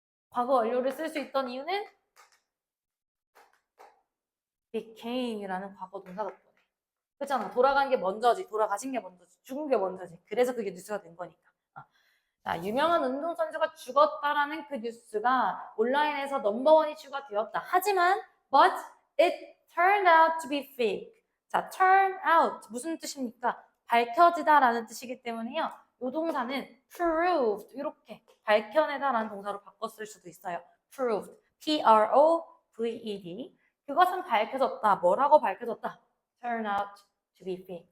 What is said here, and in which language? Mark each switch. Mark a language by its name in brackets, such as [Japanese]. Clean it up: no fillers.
[Korean] 과거 완료를 쓸 수 있던 이유는 became이라는 과거 동사 덕분에. 그렇잖아. 돌아간 게 먼저지. 돌아가신 게 먼저지. 죽은 게 먼저지. 그래서 그게 뉴스가 된 거니까. 자, 유명한 운동선수가 죽었다라는 그 뉴스가 온라인에서 넘버원 이슈가 되었다. 하지만 [English] but it turned out to be fake. [Korean] 자, turn out 무슨 뜻입니까? 밝혀지다라는 뜻이기 때문에요. 이 동사는 proved 이렇게 밝혀내다라는 동사로 바꿨을 수도 있어요. proved, P-R-O-V-E-D. 그것은 밝혀졌다. 뭐라고 밝혀졌다? [English] turn out to be fake.